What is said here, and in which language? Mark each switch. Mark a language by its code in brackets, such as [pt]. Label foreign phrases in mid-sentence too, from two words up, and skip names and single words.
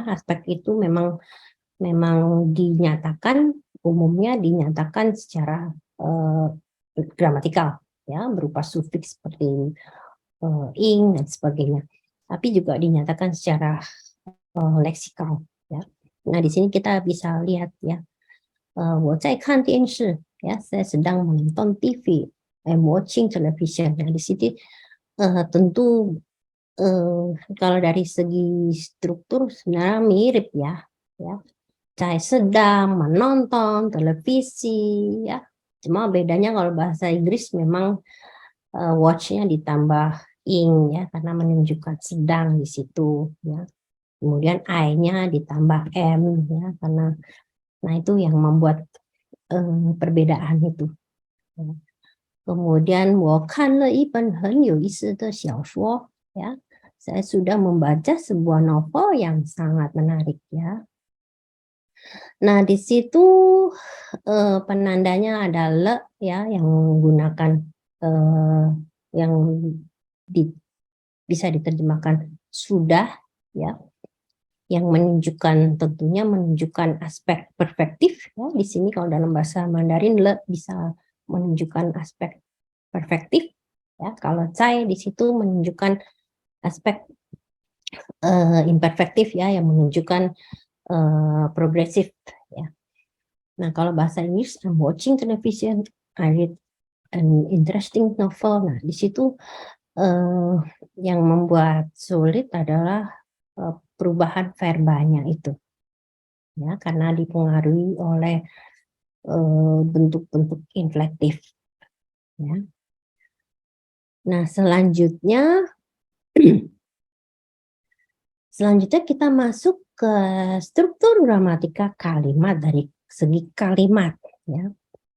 [id] Aspek itu memang dinyatakan, umumnya dinyatakan secara gramatikal ya, berupa sufiks seperti ing dan sebagainya. Tapi juga dinyatakan secara leksikal ya. Nah, di sini kita bisa lihat ya, [zh] 我在看电视 [id] ya, saya sedang menonton TV, [en] I'm watching television. [id] Nah, di sini tentu kalau dari segi struktur sebenarnya mirip ya, saya sedang menonton televisi ya. Cuma bedanya kalau bahasa Inggris memang watch-nya ditambah ing ya, karena menunjukkan sedang di situ ya. Kemudian I-nya ditambah M ya, karena nah itu yang membuat perbedaan itu. Ya. Kemudian [zh] 我看了一本很有意思的小说 ya. [id] Saya sudah membaca sebuah novel yang sangat menarik ya. Nah, di situ penandanya ada le ya, yang menggunakan yang bisa diterjemahkan sudah ya, yang tentunya menunjukkan aspek perspektif ya. Di sini kalau dalam bahasa Mandarin le bisa menunjukkan aspek perspektif ya. Kalau cai di situ menunjukkan aspek imperfektif ya, yang menunjukkan progresif ya. Nah, kalau bahasa Inggris, [en] I'm watching television, I read an interesting novel. [id] Nah, di situ yang membuat sulit adalah perubahan verbanya itu ya, karena dipengaruhi oleh bentuk-bentuk inflektif ya. Nah, selanjutnya kita masuk ke struktur gramatika kalimat dari segi kalimat ya.